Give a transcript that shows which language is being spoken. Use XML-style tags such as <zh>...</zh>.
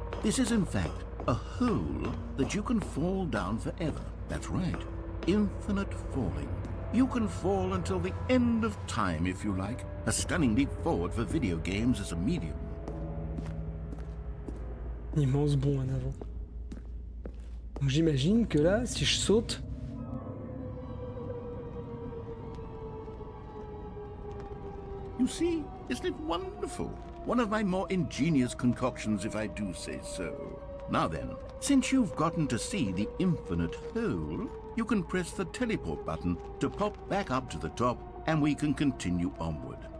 <en>This is, in fact, a hole that you can fall down forever. That's right. Infinite falling. You can fall until the end of time, if you like. A stunning leap forward for video games as a medium.</en> <fr>Immense bond en avant. Donc j'imagine que là, si je saute...</fr> <en>You see, isn't it wonderful? One of my more ingenious concoctions, if I do say so. Now then, since you've gotten to see the infinite hole, you can press the teleport button to pop back up to the top, and we can continue onward.</en>